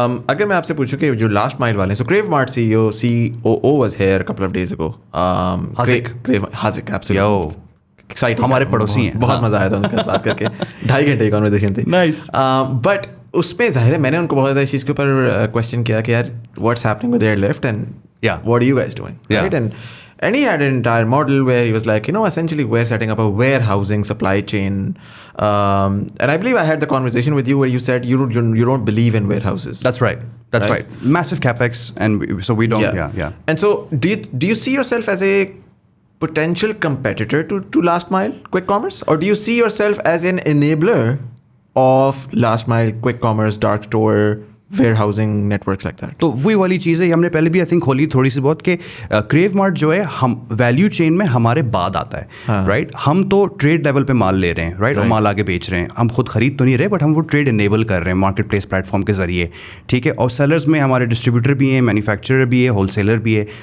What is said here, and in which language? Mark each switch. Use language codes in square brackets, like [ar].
[hi] अगर मैं आपसे पूछूं कि जो लास्ट माइल वाले, [en] So crave mart COO was here a couple of days ago. Haziq, absolutely. Exciting. [hi] हमारे पड़ोसी हैं. बहुत मजा आया था उनके साथ बात करके. 2.5 घंटे की कॉन्वर्सेशन थी. [en] Nice. [hi] बट उसमें जाहिर है मैंने उनको बहुत ज़्यादा इस चीज़ के ऊपर क्वेश्चन किया कि यार [en] what's happening with airlift and what are you guys doing, [hi] right. [en] And he had an entire model where he was like, essentially we're setting up a warehousing supply chain. And I believe I had the conversation with you where you said you don't believe in warehouses. That's right. Massive capex, and so we don't. Yeah. And so do you see yourself as a potential competitor to last mile quick commerce, or do you see yourself as an enabler of last mile quick commerce, dark store, warehousing networks like that? [hi] तो वही वाली चीज़ है, हमने पहले भी [en] I think [hi] खोली थोड़ी सी बहुत, कि क्रेव मार्ट जो है हम वैल्यू चेन में हमारे बाद आता है, राइट. हम तो ट्रेड लेवल पे माल ले रहे हैं, राइट, और माल आगे बेच रहे हैं. हम खुद खरीद तो नहीं रहे, बट हम वो ट्रेड इनेबल कर रहे हैं मार्केट प्लेस प्लेटफॉर्म के जरिए, ठीक है. और सेलर्स में हमारे डिस्ट्रीब्यूटर भी हैं, मैन्युफैक्चरर भी है, होलसेलर भी है.